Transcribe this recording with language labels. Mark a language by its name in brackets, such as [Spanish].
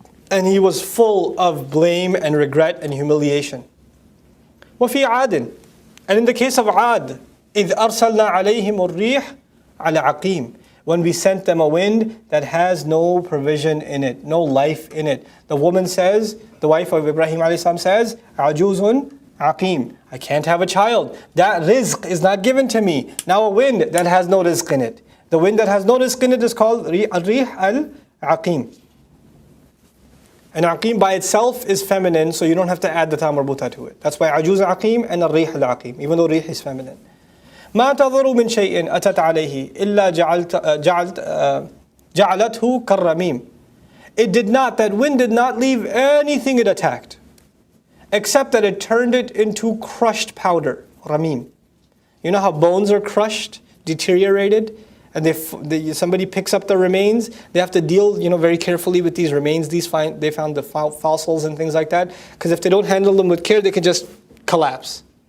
[English] And he was full of blame and regret and humiliation. [Arabic] وَفِي عَادٍ. [English] And in the case of Ad, [Arabic] إِذْ أَرْسَلْنَا عَلَيْهِمُ الرِّيحَ عَلَى عَقِيمٍ. [English] When we sent them a wind that has no provision in it, no life in it. The woman says, the wife of Ibrahim a.s. says, [Arabic] عَجُوزٌ عَقِيمٌ. [English] I can't have a child. That rizq is not given to me. Now a wind that has no rizq in it. The wind that has no rizq in it is called [Arabic] الريح العقيم. [English] And aqim by itself is feminine, so you don't have to add the ta marbuta to it. That's why ajuz aqim and al-rih al-aqim, even though rih is feminine. [Arabic] ما تضر من شيء أتت عليه إلا جعلته كالرميم. [English] It did not, that wind did not leave anything it attacked, except that it turned it into crushed powder, ramim. You know how bones are crushed, deteriorated, and somebody picks up the remains. They have to deal, very carefully with these remains. They found the fossils and things like that, because if they don't handle them with care, they can just collapse.